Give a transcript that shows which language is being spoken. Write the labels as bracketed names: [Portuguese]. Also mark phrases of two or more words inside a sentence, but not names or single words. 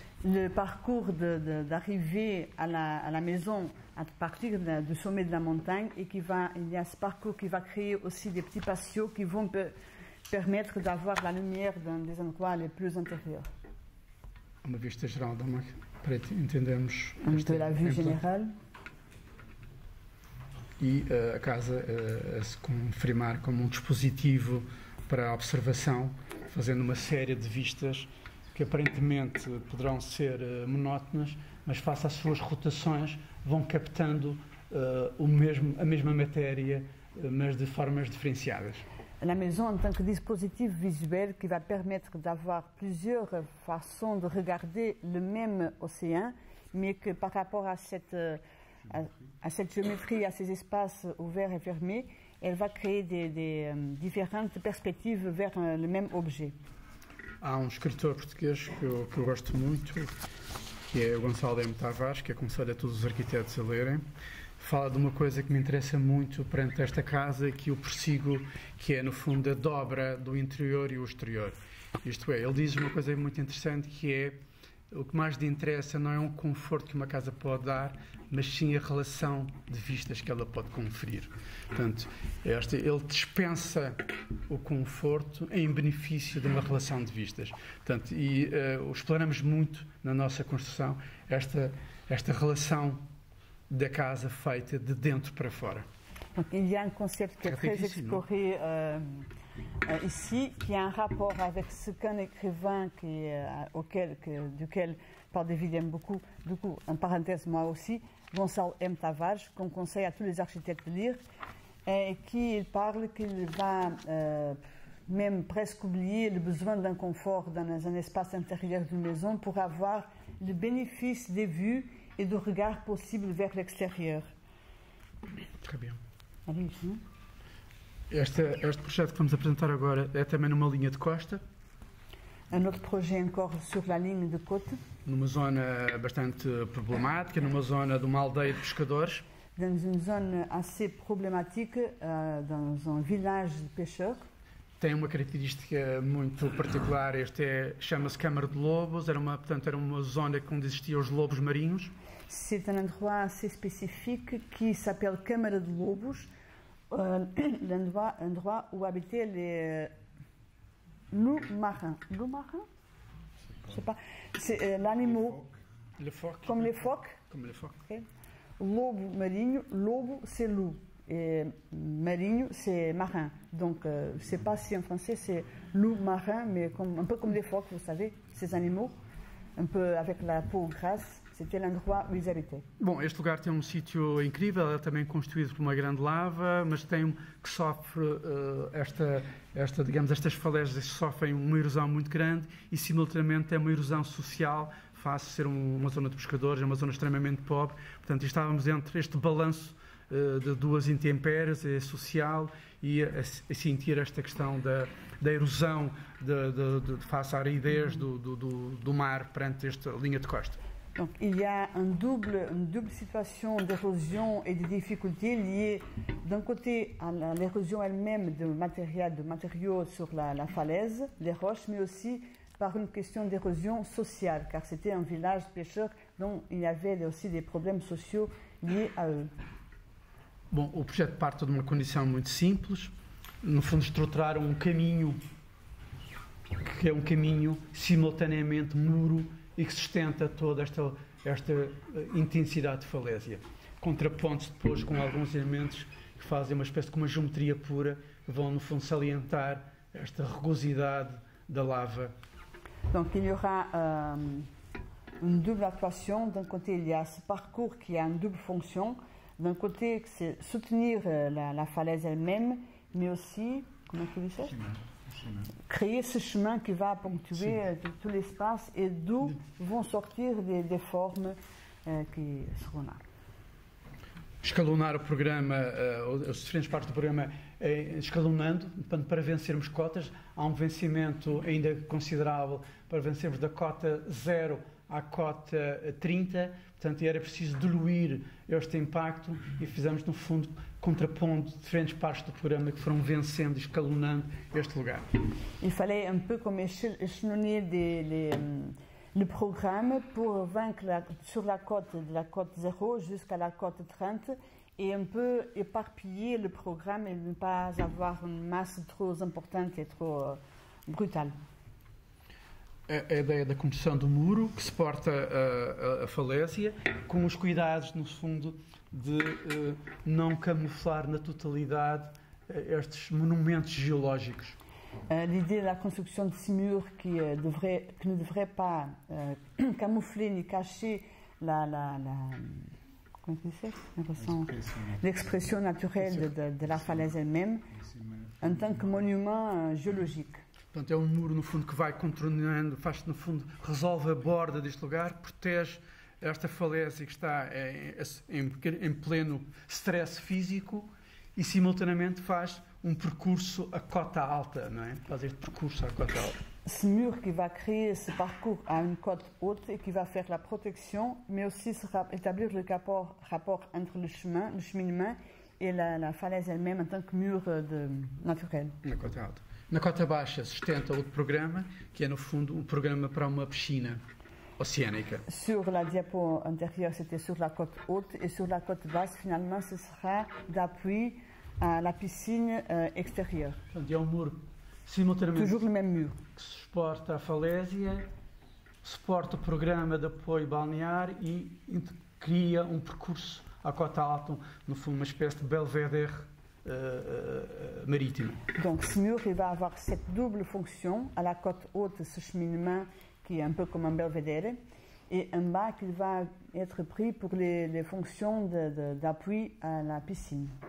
[French] Le parcours d'arriver à la maison à partir du sommet de la montagne et il y a ce parcours qui va créer aussi des petits patios qui vont permettre d'avoir la lumière dans des endroits les plus intérieurs. [Portuguese] Uma vista geral da para entendermos [French] de la vue générale. [Portuguese] E a casa a se confirmar como um dispositivo para a observação, fazendo uma série de vistas que aparentemente poderão ser monótonas, mas face às suas rotações vão captando a mesma matéria, mas de formas diferenciadas. [French] La maison en tant que dispositif visuel qui va permettre d'avoir plusieurs façons de regarder le même océan, mais que par rapport à cette géométrie, à ces espaces ouverts et fermés, elle va créer des différentes perspectives vers le même objet. [Portuguese] Há um escritor português que eu gosto muito, que é o Gonçalo M. Tavares, que aconselho a todos os arquitetos a lerem. Fala de uma coisa que me interessa muito perante esta casa, que eu persigo, que é, no fundo, a dobra do interior e o exterior. Isto é, ele diz uma coisa muito interessante, que é o que mais lhe interessa não é um conforto que uma casa pode dar, mas sim a relação de vistas que ela pode conferir. Portanto, ele dispensa o conforto em benefício de uma relação de vistas. Portanto, exploramos muito na nossa construção esta relação da casa feita de dentro para fora. [French] Donc, il y a un concept qui est très exploré ici, qui a un rapport avec ce qu'un écrivain duquel Paul David aime beaucoup, du coup, en parenthèse moi aussi, Gonçalo M. Tavares, qu'on conseille à tous les architectes de lire, et qui parle qu'il va même presque oublier le besoin d'un confort dans un espace intérieur d'une maison pour avoir le bénéfice des vues et du regard possible vers l'extérieur. Très bien. Allez, [Portuguese] Este projeto que vamos apresentar agora é também numa linha de costa. [French] Un autre projet encore sur la ligne de côte. [Portuguese] Numa zona bastante problemática, numa zona de uma aldeia de pescadores. [French] Dans une zone assez problématique, dans un village de pêcheurs. [Portuguese] Tem uma característica muito particular, chama-se Câmara de Lobos, era uma zona onde existiam os lobos marinhos. [French] C'est un endroit assez spécifique qui s'appelle Câmara de Lobos, l'endroit où habitaient les loups marins. Loups marins? Je sais pas. C'est l'animal. Comme les phoques. Comme les phoques. Okay. [Portuguese] Lobo marinho, [French] lobo c'est loup. Et marinho, c'est marin. Donc, je ne sais pas si en français c'est loup marin, mais un peu comme les phoques, vous savez, ces animaux, un peu avec la peau grasse. C'était l'endroit où ils habitaient. [Portuguese] Bom, este lugar tem um sítio incrível, é também construído por uma grande lava, mas que sofre estas falésias sofrem uma erosão muito grande e simultaneamente é uma erosão social, face a ser uma zona de pescadores, é uma zona extremamente pobre. Portanto, estávamos entre este balanço de duas intempéries, social, e a sentir esta questão da erosão face à aridez do mar perante esta linha de costa. [French] Donc, il y a une double situation d'érosion et de difficultés liées d'un côté à l'érosion elle-même de matériaux sur la falaise, les roches, mais aussi par une question d'érosion sociale, car c'était un village pêcheur dont il y avait aussi des problèmes sociaux liés à eux. [Portuguese] Bom, o projeto parte de uma condição muito simples, no fundo estruturaram um caminho que é um caminho simultaneamente muro e que sustenta toda esta intensidade de falésia. Contrapontos depois com alguns elementos que fazem uma espécie de uma geometria pura, que vão no fundo salientar esta rugosidade da lava. [French] Donc il y aura une double actuation. D'un côté, il y a ce parcours qui a une double fonction. D'un côté, c'est soutenir la falaise elle-même, mais aussi, comment tu dis ça? Créer ce chemin qui va ponctuer tout l'espace et d'où vont sortir des formes qui seront là. [Portuguese] Escalonar o programa, as diferentes partes do programa, escalonando para vencermos cotas. Há um vencimento ainda considerável para vencermos da cota 0 à cota 30, portanto era preciso diluir este impacto e fizemos no fundo contrapondo diferentes partes do programa que foram vencendo e escalonando este lugar. [French] Il fallait un peu comme échelonner le programme pour vaincre sur la cote de la cote 0 jusqu'à la cote 30 et un peu éparpiller le programme et ne pas avoir une masse trop importante et trop brutale. [Portuguese] a ideia da construção do muro que suporta a falésia, com os cuidados, no fundo, de não camuflar na totalidade estes monumentos géologiques. [French] L'idée de la construction de ces murs qui ne devrait pas camoufler ni cacher l'expression naturelle de la falaise elle-même en tant que monument géologique. [Portuguese] Portanto, é um muro, no fundo, que vai contornando, faz, no fundo, resolve a borda deste lugar, protege esta falésia que está em pleno stress físico e, simultaneamente, faz um percurso à cota alta, não é? Faz este percurso à cota alta. [French] Ce mur qui va créer ce parcours à une côte haute et qui va faire la protection, mais aussi établir le rapport entre le cheminement et la falaise elle-même en tant que mur naturel. [Portuguese] Na cota alta. Na cota baixa sustenta outro programa, que é, no fundo, um programa para uma piscina océanica. [French] Sur la diapo antérieure, c'était sur la côte haute, et sur la côte basse, finalement, ce sera d'appui à la piscine extérieure. [Portuguese] Portanto, é um muro, simultaneamente, [French] toujours le même mur, [Portuguese] que suporta a falésia, suporta o programa de apoio balnear e cria um percurso à cota alta, no fundo, uma espécie de [French] belvédère maritime. Donc ce mur, il va avoir cette double fonction, à la côte haute, ce cheminement qui est un peu comme un belvédère, et en bas, qu'il va être pris pour les fonctions d'appui à la piscine.